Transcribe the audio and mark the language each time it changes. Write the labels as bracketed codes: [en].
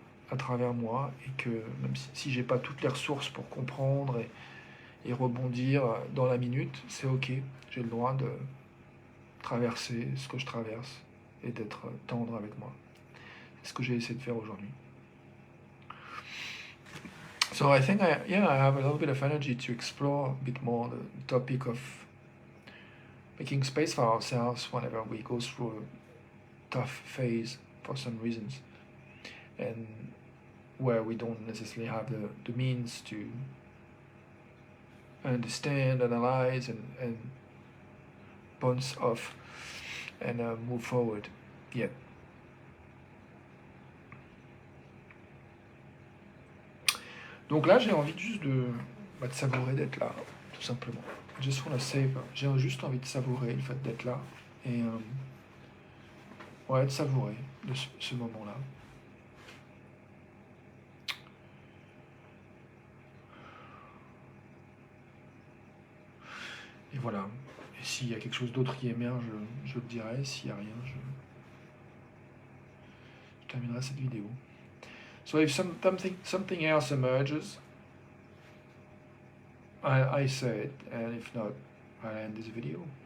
[fr] à travers moi, et que même si j'ai pas toutes les ressources pour comprendre et rebondir dans la minute, c'est ok, j'ai le droit de traverser ce que je traverse et d'être tendre avec moi. C'est ce que j'ai essayé de faire aujourd'hui. [en] So I think I have a little bit of energy to explore a bit more the topic of making space for ourselves whenever we go through a tough phase for some reasons, and where we don't necessarily have the means to understand, analyze, and bounce off and move forward yet. [fr] Donc là, j'ai envie juste de savourer d'être là, tout simplement. [en] Just wanna savor. [fr] J'ai juste envie de savourer le fait d'être là et ouais, de savourer de ce moment-là. Et voilà. Et s'il y a quelque chose d'autre qui émerge, je le dirai. S'il n'y a rien, je terminerai cette vidéo. [en] So if something else emerges, I say it, and if not, I'll end this video.